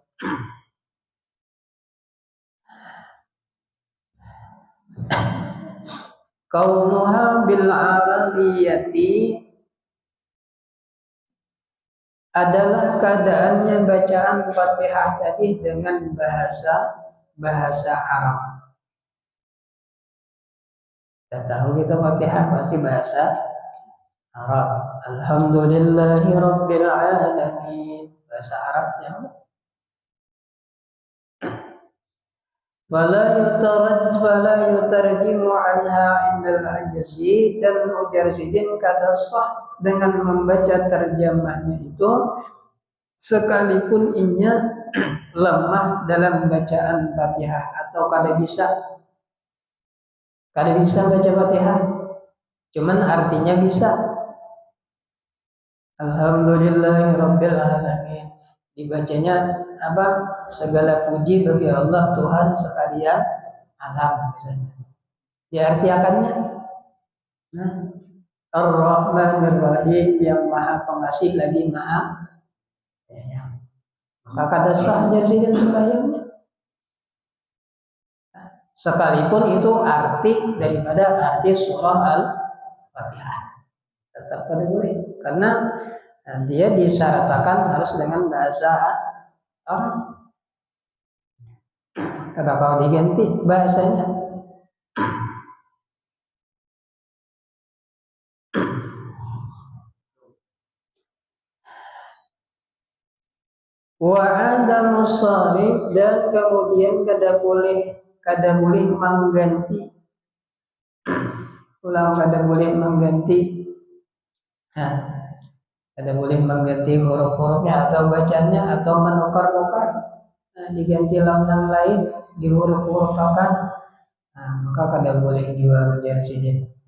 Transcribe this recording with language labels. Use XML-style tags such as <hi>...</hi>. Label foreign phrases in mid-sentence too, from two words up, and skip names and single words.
<ar>Kaunuha bil arabiyyati,</ar> <bjn>adalah keadaannya bacaan Fatihah tadi dengan bahasa Arab. Kita tahu kita Fatihah pasti bahasa Arab.</bjn> <ar>Alhamdulillahi Rabbil Alamin,</ar> <bjn>bahasa Arabnya.</bjn> <ar>Wala yutarjimu anha indal ajzi,</ar> <bjn>dan ujar sidin kada sah dengan membaca terjemahnya itu sekalipun inya lemah dalam bacaan Fatihah atau kada bisa baca Fatihah, cuman artinya bisa.</bjn> <ar>Alhamdulillahirabbil alamin,</ar> <bjn>dibacanya apa? Segala puji bagi Allah Tuhan sekalian alam, misalnya. Diartikannya, nah,</bjn> <ar>Ar-Rahmanir Rahim,</ar> <bjn>yang Maha Pengasih lagi Maha Penyayang. Maka kada sah jadi sembahyangnya. Sekalipun itu arti daripada arti surah Al-Fatihah, tetap kada boleh, karena dia disyaratkan harus dengan bahasa Arab. Kada kau diganti bahasanya.</bjn> <ar>Wa adamu sharif,</ar> <bjn>dan kemudian kada boleh mengganti, kada boleh mengganti. Kada boleh mengganti huruf-hurufnya atau bacanya atau menukar-nukar, diganti yang lain di huruf-huruf akan, maka kada boleh juga ujar sidin.</bjn>